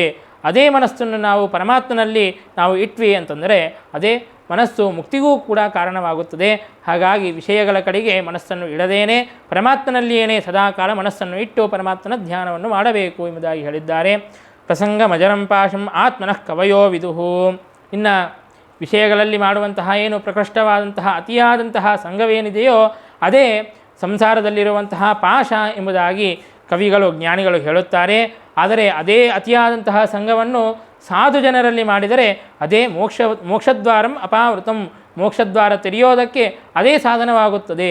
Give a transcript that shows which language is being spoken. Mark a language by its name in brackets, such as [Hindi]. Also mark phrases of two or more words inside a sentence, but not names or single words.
[Kannada] ಅದೇ ಮನಸ್ಸನ್ನು ನಾವು ಪರಮಾತ್ಮನಲ್ಲಿ ನಾವು ಇಟ್ವಿ ಅಂತಂದರೆ ಅದೇ ಮನಸ್ಸು ಮುಕ್ತಿಗೂ ಕೂಡ ಕಾರಣವಾಗುತ್ತದೆ. ಹಾಗಾಗಿ ವಿಷಯಗಳ ಕಡೆಗೆ ಮನಸ್ಸನ್ನು ಇಡದೇನೆ ಪರಮಾತ್ಮನಲ್ಲಿಯೇ ಸದಾಕಾಲ ಮನಸ್ಸನ್ನು ಇಟ್ಟು ಪರಮಾತ್ಮನ ಧ್ಯಾನವನ್ನು ಮಾಡಬೇಕು ಎಂಬುದಾಗಿ ಹೇಳಿದ್ದಾರೆ. [Sanskrit] ಪ್ರಸಂಗ ಮಜರಂ ಪಾಶಂ ಆತ್ಮನಃ ಕವಯೋ ವಿದುಹು. [Kannada] ಇನ್ನು ವಿಷಯಗಳಲ್ಲಿ ಮಾಡುವಂತಹ ಏನು ಪ್ರಕೃಷ್ಟವಾದಂತಹ ಅತಿಯಾದಂತಹ ಸಂಘವೇನಿದೆಯೋ ಅದೇ ಸಂಸಾರದಲ್ಲಿರುವಂತಹ ಪಾಶ ಎಂಬುದಾಗಿ ಕವಿಗಳು ಜ್ಞಾನಿಗಳು ಹೇಳುತ್ತಾರೆ. ಆದರೆ ಅದೇ ಅತಿಯಾದಂತಹ ಸಂಘವನ್ನು ಸಾಧು ಜನರಲ್ಲಿ ಮಾಡಿದರೆ ಅದೇ [Sanskrit] ಮೋಕ್ಷದ್ವಾರಂ ಅಪಾವೃತಂ, [Kannada] ಮೋಕ್ಷದ್ವಾರ ತೆರೆಯೋದಕ್ಕೆ ಅದೇ ಸಾಧನವಾಗುತ್ತದೆ.